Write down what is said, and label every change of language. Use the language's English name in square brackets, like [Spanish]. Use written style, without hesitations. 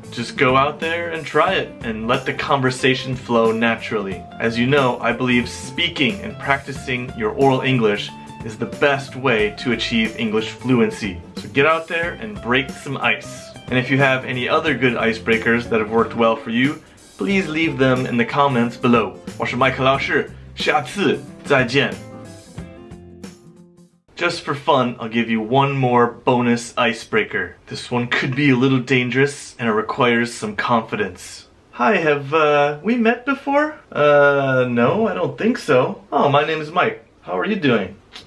[English] Just go out there and try it and let the conversation flow naturally. As you know, I believe speaking and practicing your oral English is the best way to achieve English fluency. So get out there and break some ice. And if you have any other good icebreakers that have worked well for you, please leave them in the comments below. [Chinese] 我是麦克老师，下次再见。 [English] Just for fun, I'll give you one more bonus icebreaker. This one could be a little dangerous and it requires some confidence. Hi, have we met before? No, I don't think so. Oh, my name is Mike. How are you doing?